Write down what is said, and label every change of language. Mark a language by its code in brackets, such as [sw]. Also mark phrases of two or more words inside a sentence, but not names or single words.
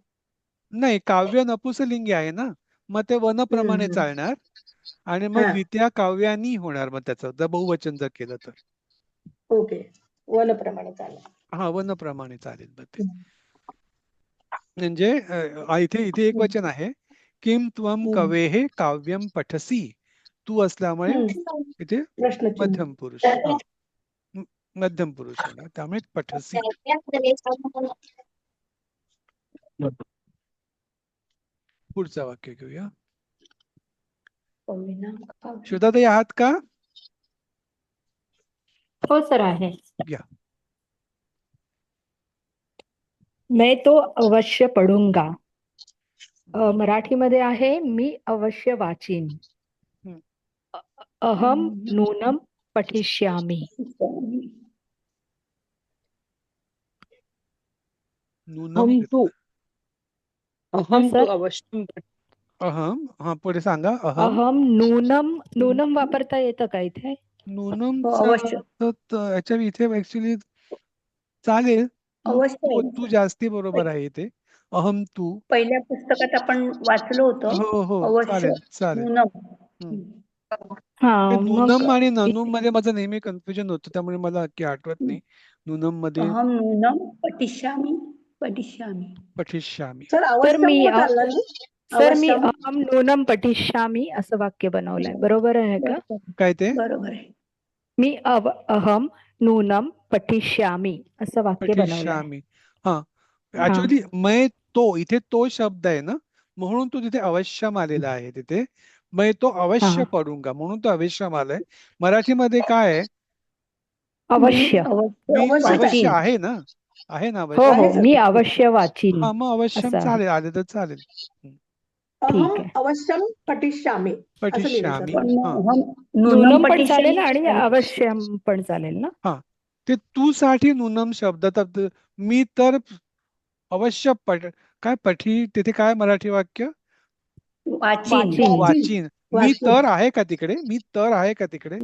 [mr] नाही, काव्य नपुंसकलिंगी आहे ना, मग ते वनप्रमाणे चालणार आणि मग विद्या काव्यानी होणार मग त्याचं, जर बहुवचन जर केलं तर. ओके, वनप्रमाणे चालेल. हा, वनप्रमाणे चालेल मग ते. म्हणजे इथे एक वचन आहे, [sa] किम त्वम कवेः काव्यम पठसी. [mr] तू असल्यामुळे इथे मध्यम पुरुष होणार, त्यामुळे पठसी. पुढचं वाक्य घेऊया. श्वेताताई आहात का? हो सर आहे. घ्या. [hi] मैं तो अवश्य पढूंगा. [mr] मराठीमध्ये आहे मी अवश्य वाचीन. [sa] अहम नूनम पठिष्यामि. नूनम अहम तू अहम [mr] सर? [sa] तू अवश्यम [mr] अहम, हा पुढे सांगा. [sa] अहम अहम नूनम [mr] वापरता येतं का इथे? नूनमचा अवश्य याच्या इथे ऍक्च्युली चालेल. अवश्य आहे ना तू सर. जास्ती बरोबर आहे इथे. [sa] अहम तू. [mr] पहिल्या पुस्तकात आपण वाचलो होतं हो हो अवश्य चालेल चालेल. [sa] नूनम. हा [mr] ते मग नूनम आणि ननूम मध्ये माझं नेहमी कन्फ्युजन होतं, त्यामुळे मला की आठवत नाही. नूनम मध्ये [sa] अहम नूनम पठिष्यामि पठिष्यामि. पठिष्यामी. [mr] सर तर [sa] अवश्यम [mr] मी चालणार नाही. सर मी [sa] अवश्यम अहम नूनम पठिष्यामी [mr] असं वाक्य बनवलंय, बरोबर आहे का? काय ते? बरोबर आहे. मी [sa] अहम नूनम पठिष्यामी [mr] असं वाक्य बनवलंय. [sa] पठिष्यामी. हा हा [mr] ऍक्च्युली [hi] मैं तो, [mr] इथे तो शब्द आहे ना, म्हणून तो तिथे अवश्यम आलेला आहे. [hi] तिथे मैं तो अवश्य हा [mr] पडूंगा म्हणून तो अवश्यम आलाय. मराठीमध्ये काय आहे? अवश्य. मी अवश्य अवश्य आहे. आहे ना, आहे ना हो अवश्य. हो आहे सर. मी अवश्य वाचीन हा मग अवश्यम असं आहे. चालेल, आले तर चालेल. [sa] अहम [mr] ठीक आहे. [sa] अवश्यम पठिष्यामि [mr] असं लिहिलं [sa] पठिष्यामी. [mr] सर. पण हा [sa] अहम नूनम नूनम [mr] पण चालेल आणि [sa] पठिष्यामि. [mr] अवश्यम पण चालेल ना? हा ते तू साठी नूनम शब्द. तर मी तर अवश्य काय पठी, तिथे काय मराठी वाक्य? वाचीन. वाचीन. मी तर आहे का तिकडे? मी तर आहे का तिकडे?